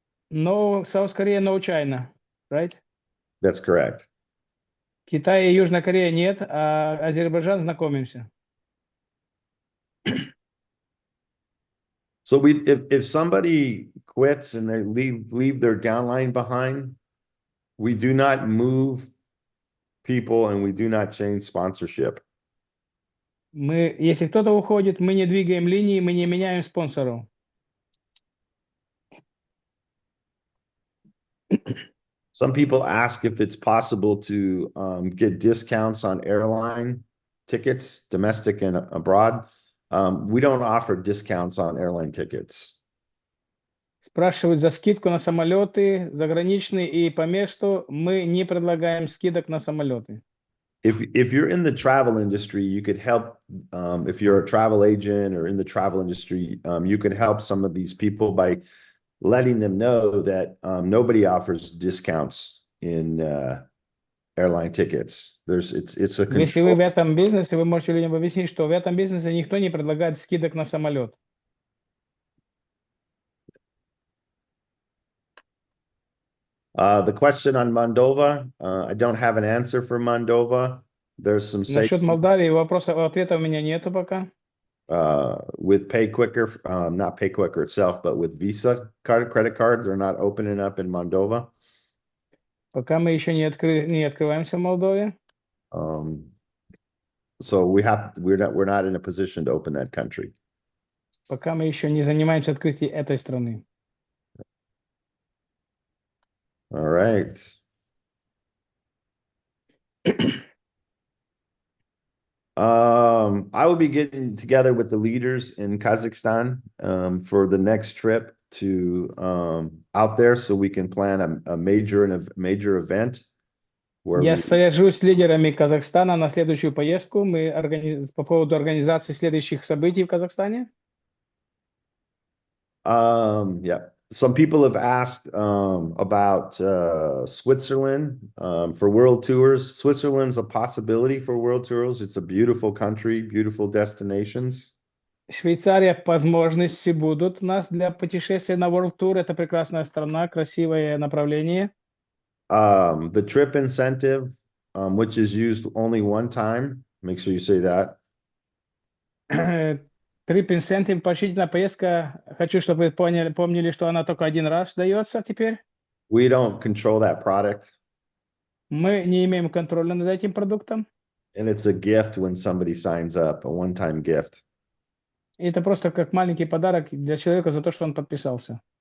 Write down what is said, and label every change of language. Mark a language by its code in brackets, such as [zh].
[en] No, South Korea, no China, right? That's correct. [ru] Китай и Южная Корея нет, а Азербайджан знакомимся. [en] So if somebody quits and they leave their downline behind, we do not move people and we do not change sponsorship. [ru] Если кто-то уходит, мы не двигаем линии, мы не меняем спонсоров. [en] Some people ask if it's possible to get discounts on airline tickets, domestic and abroad. We don't offer discounts on airline tickets. [ru] Спрашивают за скидку на самолеты, заграничные и по месту. Мы не предлагаем скидок на самолеты. [en] If you're in the travel industry, you could help. If you're a travel agent or in the travel industry, you could help some of these people by letting them know that nobody offers discounts in airline tickets. It's a [ru] Если вы в этом бизнесе, вы можете людям объяснить, что в этом бизнесе никто не предлагает скидок на самолет. [en] The question on Moldova, I don't have an answer for Moldova. There's some [ru] Насчет Молдавии ответа у меня нету пока. [en] With Pay Quicker, not Pay Quicker itself, but with Visa credit card, they're not opening up in Moldova. [ru] Пока мы еще не открываемся в Молдове. [en] So we're not in a position to open that country. [ru] Пока мы еще не занимаемся открытием этой страны. [en] All right. I will be getting together with the leaders in Kazakhstan for the next trip to out there, so we can plan a major event. [ru] Я свяжусь с лидерами Казахстана на следующую поездку. Мы по поводу организации следующих событий в Казахстане. [en] Yeah. Some people have asked about Switzerland for world tours. Switzerland's a possibility for world tours. It's a beautiful country, beautiful destinations. [ru] Швейцария, возможности будут у нас для путешествия на World Tour. Это прекрасная страна, красивое направление. [en] The trip incentive, which is used only one time. Make sure you say that. Trip incentive, [ru] поощрительная поездка. Хочу, чтобы вы помнили, что она только один раз дается теперь. [en] We don't control that product. [ru] Мы не имеем контроля над этим продуктом. [en] And it's a gift when somebody signs up, a one-time gift. [ru] И это просто как маленький подарок для человека за то, что он подписался.